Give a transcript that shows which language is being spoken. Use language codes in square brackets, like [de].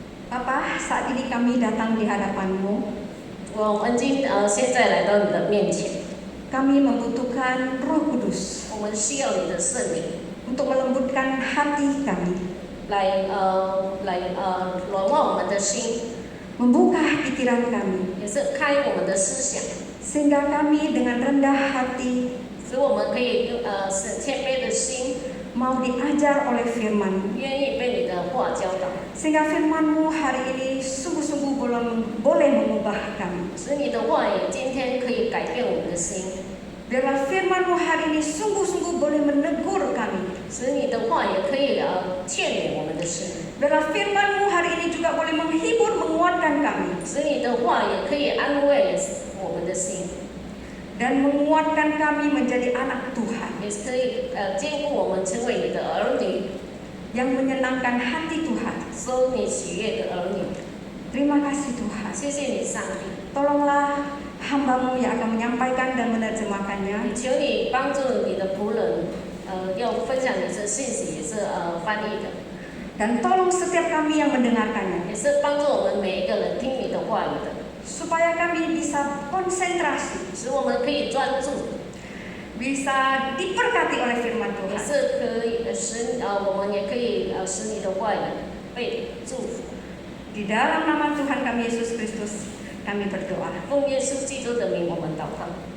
[id] Bapa, saat ini kami datang di hadapan-Mu. [zh] 我们现在来到你的面前， [id] Kami membutuhkan Roh Kudus [zh] 我们需要你的圣灵 [id] untuk melembutkan hati kami, [zh] 来软化我们的心， [id] membuka pikiran kami, [zh] 也是开我们的思想， [id] sehingga kami dengan rendah hati [zh] 使我们可以是谦卑的心， [id] mau diajar oleh firman-Mu, [zh] 愿意被你的话教导， [id] sehingga firman-Mu hari ini sungguh-sungguh boleh mengubah kami. [zh] 使你的话语今天可以改变我们的心， [id] Biarlah firman-Mu hari ini sungguh-sungguh boleh menegur kami. [zh] 使你的话也可以劝勉我们的心， [id] Biarlah firman-Mu hari ini juga boleh menghibur, menguatkan kami. [zh] 使你的话也可以安慰我们的心， [id] Dan menguatkan kami menjadi anak Tuhan. [zh] 也是可以兼顾我们成为你的儿女。 [id] yang menyenangkan hati Tuhan. [zh] 收你喜悦的儿女。 [id] Terima kasih Tuhan. [zh] 谢谢你，上帝。 [id] Tolonglah hamba-Mu yang akan menyampaikan dan menerjemahkannya. [zh] 求你帮助你的仆人，要分享你的信息，也是翻译的， [id] Dan tolong setiap kami yang mendengarkannya. [zh] 也是帮助我们每一个人听你的话语的， [id] Supaya kami bisa konsentrasi, [zh] 使我们可以专注， [id] bisa diberkati oleh firman [zh] 也 [id] Tuhan. [zh] 是可以我们也可以使你的话语被祝福。 [id] Di dalam nama Tuhan kami Yesus Kristus, kami berdoa. [zh] 奉耶稣基督的名，我们祷告。